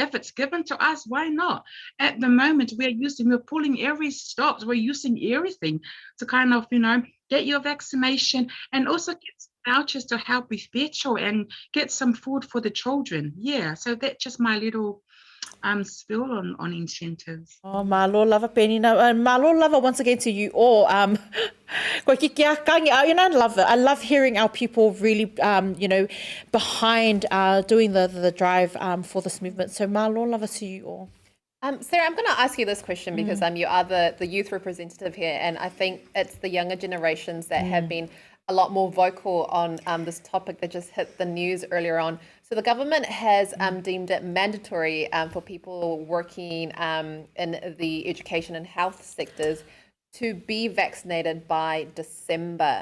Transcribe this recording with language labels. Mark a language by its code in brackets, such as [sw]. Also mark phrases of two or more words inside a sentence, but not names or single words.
[en] If it's given to us, why not? At the moment, we're pulling every stop, we're using everything to kind of, get your vaccination and also get vouchers to help with petrol and get some food for the children. Yeah, so that's just my little spill on incentives. Oh, [sm] malo lava [en] Penina, and [sm] malo lava [en] once again to you all. I love it. I love hearing our people really, behind doing the drive for this movement. So [sm] malo lava [en] to you all. Sarah, I'm going to ask you this question because you are the youth representative here, and I think it's the younger generations that have been a lot more vocal on this topic that just hit the news earlier on. So the government has deemed it mandatory for people working in the education and health sectors to be vaccinated by December.